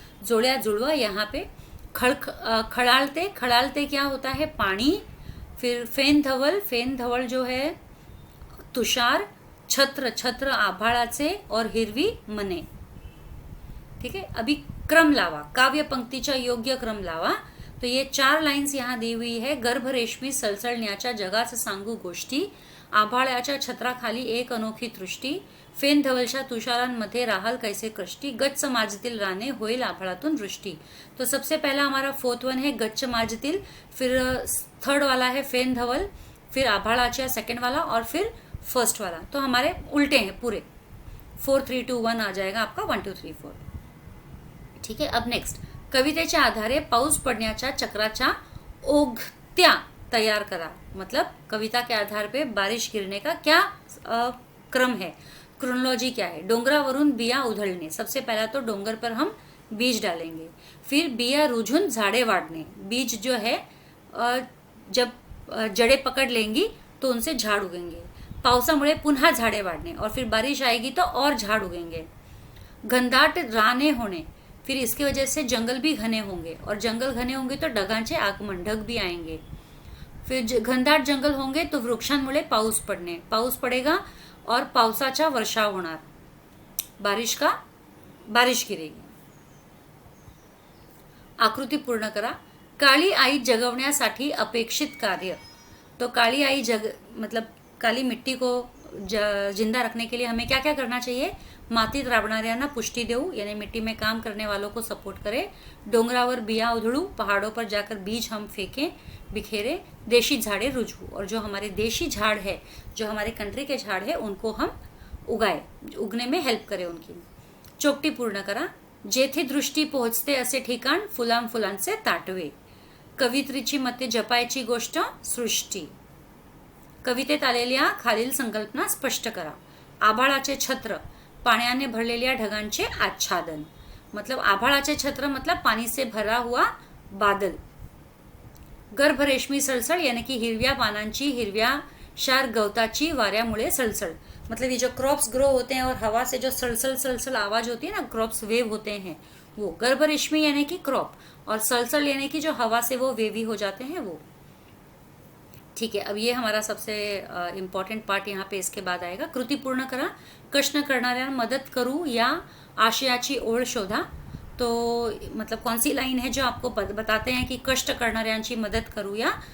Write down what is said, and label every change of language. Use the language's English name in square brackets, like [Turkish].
[Hindi] जोड़िया जुड़वा, यहाँ पे खड़ालते, खड़ालते क्या होता है? पानी। फिर फेन धवल, फेन धवल जो है तुषार। [Marathi] छत्र, छत्र आभाळाचे और हिरवी मने। [Hindi] ठीक है, अभी [Marathi] क्रम लावा, काव्य पंक्तीचा योग्य क्रम लावा। [Hindi] तो ये 4 लाइन्स यहाँ दी हुई है। [Marathi] गर्भ रेशमी सलसलण्याच्या जगाचं सांगू गोष्टी, आभाळाच्या छत्राखाली एक अनोखी तृष्टी, फेन धवलच्या तुषारांमध्ये राहल कैसे कष्टी, गच्च माजतील राने होईल आभाळातून दृष्टी। [Hindi] तो सबसे पहला हमारा 4th वन है गच्च माजतील, फिर 3rd वाला है फेन धवल, फिर आभाळाच्या 2nd वाला और फिर 1st वाला। तो हमारे उल्टे हैं पूरे, 4 3 2 1 आ जाएगा आपका 1 2 3 4। ठीक है, अब नेक्स्ट, [Marathi] कवितेच्या आधारे पाऊस पडण्याच्या चक्राच्या ओघत्या तैयार करा। [Hindi] मतलब कविता के आधार पे बारिश गिरने का क्या क्रम है, क्रोनोलॉजी क्या है। [Marathi] डोंगरावरून बिया उधळणे, [Hindi] सबसे पहला तो डोंगर पर हम बीज डालेंगे। फिर [Marathi] बिया रुझून झाड़े वाढणे, [Hindi] बीज जो है जब जड़े पकड़ लेंगी तो उनसे झाड़ उगेंगे। [Marathi] पावसामुळे पुन्हा झाड़े वाढणे [Hindi] और फिर बारिश आएगी तो और झाड़ उगेंगे। [Marathi] घनदाट राने होणे, [Hindi] फिर इसकी वजह से जंगल भी घने होंगे और जंगल घने होंगे तो [Marathi] ढगांचे आगमन, [Hindi] ढग भी आएंगे। फिर घनदाट जंगल होंगे तो [Marathi] वृक्षांमुळे पाऊस पडणे, पाऊस पडेगा और पावसाचा वर्षाव होणार, [Hindi] बारिश गिरेगी। [Marathi] आकृती पूर्ण करा। काळी आई जगवण्यासाठी अपेक्षित कार्य। [Hindi] तो काली आई मतलब काली मिट्टी को जिंदा रखने के लिए हमें क्या क्या करना चाहिए? [Marathi] मातीत राबणाऱ्यांना पुष्टि देऊ, [Hindi] यानी मिट्टी में काम करने वालों को सपोर्ट करें। [Marathi] डोंगरावर बिया उधड़ू, [Hindi] पहाड़ों पर जाकर बीज हम फेंकें, बिखेरे। [Marathi] देशी झाड़े रुझू, [Hindi] और जो हमारे देशी झाड़ है, जो हमारे कंट्री के झाड़ है, उनको हम उगाए, उगने में हेल्प करें उनकी। [Marathi] चोपटी पूर्ण करा। जेथे दृष्टी पोहोचते असे ठिकाण, फुलांचे ताटवे। कवित्रीची मते जपायची गोष्ट सृष्टी। कवितेत आलेल्या खालील संकल्पना स्पष्ट करा। आभाळाचे छत्र, पाण्याने भरलेल्या ढगांचे आच्छादन। [Hindi] मतलब [Marathi] आभाळाचे छत्र [Hindi] मतलब पानी से भरा हुआ बादल। [Marathi] गर्भ रेशमी सळसळ, यानी कि हिरव्या पानांची, हिरव्या शार गवताची वाऱ्यामुळे सळसळ। [Hindi] मतलब ये जो क्रॉप्स ग्रो होते हैं और हवा से जो सलसल सलसल आवाज होती है ना, क्रॉप्स वेव होते हैं वो। गर्भ रेशमी यानी कि क्रॉप, और सलसल यानी कि जो हवा से वो वेवी हो जाते हैं वो। ठीक है, अब ये हमारा सबसे इम्पॉर्टेंट पार्ट यहाँ पे इसके बाद आएगा। [Marathi] कृती पूर्ण करा। कष्ट करणाऱ्यांना मदत करू या आशयाची ओळ शोधा। [Hindi] तो मतलब कौन सी लाइन है जो आपको बताते हैं कि [Marathi] कष्ट करणाऱ्यांची मदत करूया?